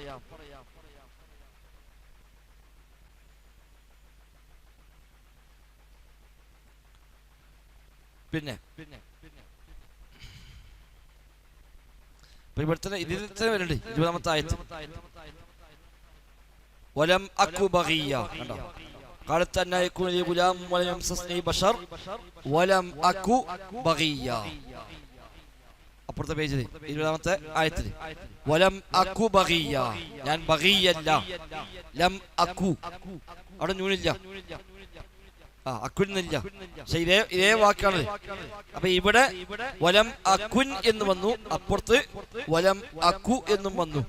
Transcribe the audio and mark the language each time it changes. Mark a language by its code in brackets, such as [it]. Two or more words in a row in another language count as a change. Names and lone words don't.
[ml] പിന്നെ ഇവിടുത്തെ ഇതിൽ തന്നെ വരുന്നുണ്ട് 20-ാമത്തെ ആയത്ത്. [ar] ولم أك بغيا, കണ്ടോ? قالت أن يكون لي غلام ولم يمسسني بشر ولم أكو بغيا. [ml] അപ്പുറത്തെ പേജിൽ 20-ാമത്തെ ആയത്തിൽ [ar] ولم أك بغيا, [ml] ഞാൻ ബഗിയല്ല. [ar] لم أك, [ml] അവിടെ നൂനില്ല, അക്കുന്നില്ല. പക്ഷെ ഇതേ വാക്കാണ്. അപ്പൊ ഇവിടെ [ar] ولم أكن [ml] എന്ന് വന്നു, അപ്പുറത്ത് [ar] ولم أك [ml] എന്നും വന്നു.